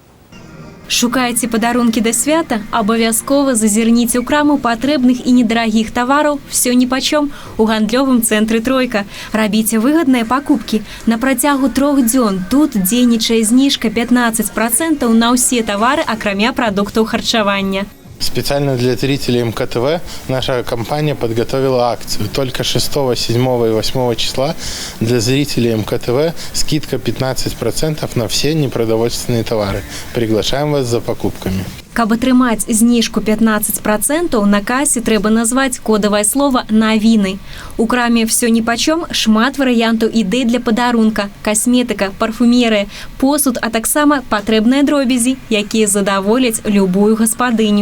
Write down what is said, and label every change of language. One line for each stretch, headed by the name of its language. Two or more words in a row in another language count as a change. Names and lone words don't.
Belarusian: Шукаеце падарункі да свята? Абавязкова зазірніце ў краму патрэбных і недарагіх тавараў «Всё ніпачом» у гандлёвым цэнтры «Тройка». Рабіце выгадныя пакупкі. На працягу 3 дзён тут дзейнічае зніжка 15% на ўсе тавары, акрамя прадуктаў харчавання.
Russian: Специально для зрителей МКТВ наша компания подготовила акцию. Только 6, 7 и 8 числа для зрителей МКТВ скидка 15% на все непродовольственные товары. Приглашаем вас за покупками.
Belarusian: Каб атрымаць зніжку 15%, на касе трэба назваць кодавае слово «Навіны». У краме «Всё ніпачом» шмат варыянтаў ідэй для падарунка, касметыка, парфумерыя, посуд, а таксама патрэбныя дробязі, якія задаволяць любую гаспадыню.